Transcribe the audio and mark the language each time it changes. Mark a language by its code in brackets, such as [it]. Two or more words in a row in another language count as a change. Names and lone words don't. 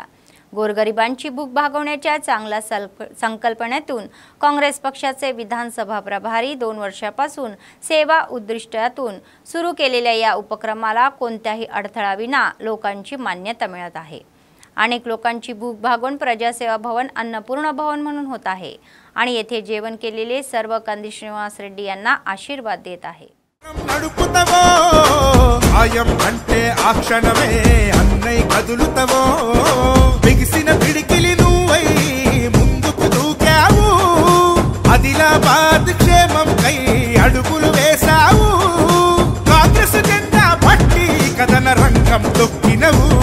[mr] गोरगरिबांची भूक भागवण्याच्या चांगल्या संकल्पनेतून काँग्रेस पक्षाचे विधानसभा प्रभारी 2 वर्षापासून सेवा उद्दिष्टातून सुरू केलेल्या या उपक्रमाला कोणत्याही अडथळाविना लोकांची मान्यता मिळत आहे. अनेक लोकांची भूक भागवून प्रजासेवा भवन अन्नपूर्ण भवन म्हणून होत आहे आणि येथे जेवण केलेले सर्व कंदी श्रीनिवास रेड्डी यांना आशीर्वाद देत आहे. [te] నడుపుతవో ఆయం అంటే ఆ క్షణమే అన్నై కదులుతవో బిగిసిన పిడికిలి నువ్వై ముందుకు దూకావు ఆదిలాబాద్ క్షేమం కై అడుగులు వేసావు కాంగ్రెస్ జెండా పట్టి కదన రంగం తొక్కినవు